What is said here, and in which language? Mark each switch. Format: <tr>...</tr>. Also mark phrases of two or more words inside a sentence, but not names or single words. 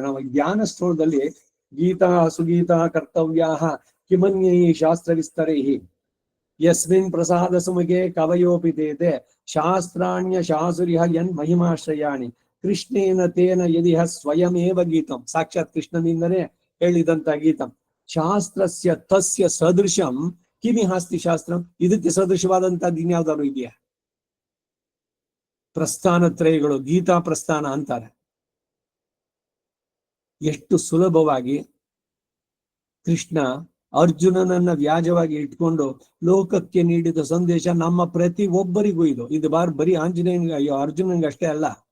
<kn>ನಾವು ಜ್ಞಾನ ಸ್ತೋತ್ರದಲ್ಲಿ</kn> <sa>ಗೀತಾ ಸುಗೀತಾ ಕರ್ತವ್ಯಾ ಕಿಮನ್ಯೈ ಶಾಸ್ತ್ರ ವಿಸ್ತರೈ ಯಸ್ಮಿನ್ ಪ್ರಸಾದ ಸುಮಗೆ ಕವಯೋಪಿತೇತೆ ಶಾಸ್ತ್ರಾಣ್ಯ ಶಾಸುರಿಹ ಯನ್ ಮಹಿಮಾಶ್ರಯಾಣಿ ಕೃಷ್ಣೇನ ತೇನ ಯದಿಹ ಸ್ವಯಮೇವ ಗೀತಂ.</sa> <kn>ಸಾಕ್ಷಾತ್ ಕೃಷ್ಣನಿಂದನೇ ಹೇಳಿದಂತ ಗೀತಂ.</kn> <sa>ಶಾಸ್ತ್ರಸ್ಯ ತಸ್ಯ ಸದೃಶಂ ಕಿಮಿಹಾಸ್ತಿ ಶಾಸ್ತ್ರಂ.</sa> <kn>ಇದಕ್ಕೆ ಸದೃಶವಾದಂತದ್ದು ಇನ್ಯಾವ್ದಾದ್ರು ಇದೆಯಾ? ಪ್ರಸ್ಥಾನ ತ್ರಯಗಳು, ಗೀತಾ ಪ್ರಸ್ಥಾನ ಅಂತಾರೆ. ಎಷ್ಟು ಸುಲಭವಾಗಿ ಕೃಷ್ಣ ಅರ್ಜುನನನ್ನ ವ್ಯಾಜವಾಗಿ ಇಟ್ಕೊಂಡು ಲೋಕಕ್ಕೆ ನೀಡಿದ ಸಂದೇಶ ನಮ್ಮ ಪ್ರತಿ ಒಬ್ಬರಿಗೂ ಇದು ಬರೀ ಆಂಜನೇಯನಿಗೆ, ಅಯ್ಯೋ ಅರ್ಜುನನಿಗೆ ಅಷ್ಟೇ ಅಲ್ಲ.</kn>